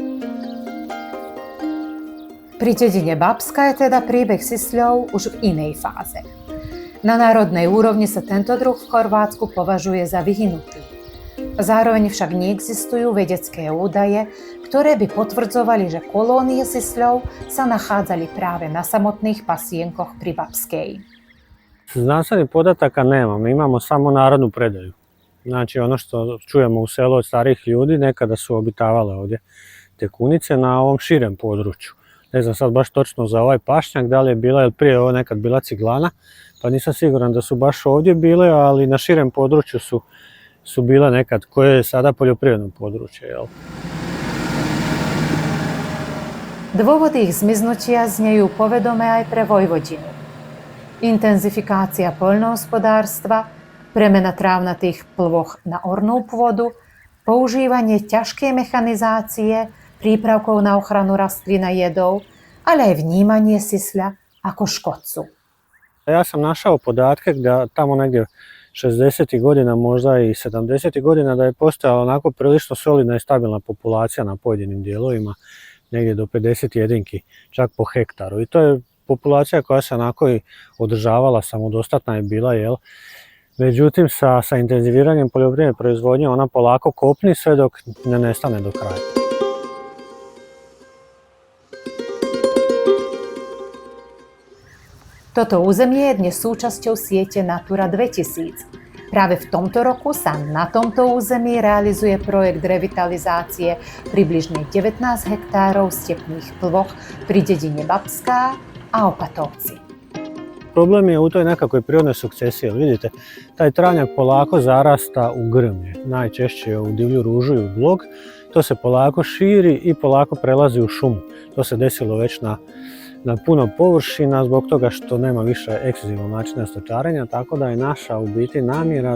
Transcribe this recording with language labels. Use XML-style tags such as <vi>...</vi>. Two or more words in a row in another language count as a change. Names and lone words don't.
<sk>Pri dedine Bapska je teda príbeh sisľov už v inej fáze. Na národnej úrovni sa tento druh v Chorvátsku považuje za vyhynutý. Zároveň však neexistujú vedecké údaje, ktoré by potvrdzovali, že kolónie sisľov sa nachádzali práve na samotných pasienkoch pri Bapskej.</sk> <hr>Znanstvenih podataka nema, mi imamo samo narodnu predaju. Znači ono što čujemo u selu od starih ljudi, nekada su obitavale ovdje te kunice na ovom širem području. Ne znam sad baš točno za ovaj pašnjak, da li je bila ili prije ovo nekad bila ciglana, pa nisam siguran da su baš ovdje bile, ali na širem području su bile nekad, koje je sada poljoprivredno područje. Jel?</hr> <sk>Dôvody ich zmiznutia znejú povedome aj pre Vojvodinu. Intenzifikácia poľnohospodárstva, premena trávnatých plôch na ornú pôdu, používanie ťažkej mechanizácie, prípravkov na ochranu rastlín a jedov, ale aj vnímanie sisľa ako škodcu.</sk> <hr>Ja sam našao podatke da tamo negdje 60. godina, možda i 70. godina da je postojala onako prilično solidna i stabilna populacija na pojedinim dijelovima, negdje do 50 jedinki, čak po hektaru. I to je populacija koja se onako i održavala, samodostatna je bila, jel? Međutim, sa intenziviranjem poljoprivredne proizvodnje ona polako kopni sve dok ne nestane do kraja.</hr> <sk>Toto územie je dnes súčasťou siete Natura 2000. Práve v tomto roku sa na tomto území realizuje projekt revitalizácie približne 19 hektárov stepných plôch pri dedine Babská a Opatovci.</sk> <hr>Problem je u toj nekakvoj prirodnoj sukcesiji, vidite, taj travnjak polako zarasta u grmlje, najčešće u divlju ružu i u blog, to se polako širi i polako prelazi u šumu. To se desilo već na puno površina zbog toga što nema više ekstenzivnog načina stočarenja, tako da je naša u biti namjera</hr>